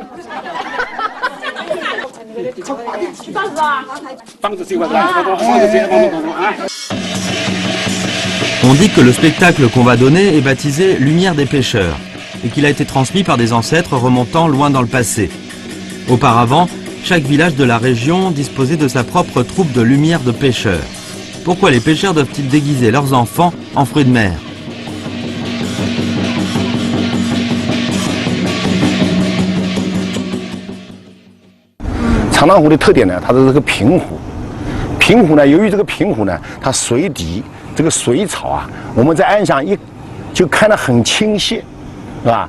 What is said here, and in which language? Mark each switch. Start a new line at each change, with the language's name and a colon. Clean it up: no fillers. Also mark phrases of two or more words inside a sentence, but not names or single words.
French: On dit que le spectacle qu'on va donner est baptisé Lumière des pêcheurs et qu'il a été transmis par des ancêtres remontant loin dans le passé. Auparavant, chaque village de la région disposait de sa propre troupe de lumière de pêcheurs. Pourquoi les pêcheurs doivent-ils déguiser leurs enfants en fruits de mer?
Chinese: 长浪湖的特点呢，它是这个平湖。平湖呢，由于这个平湖呢，它水底这个水草啊，我们在岸上就看得很清晰，是吧？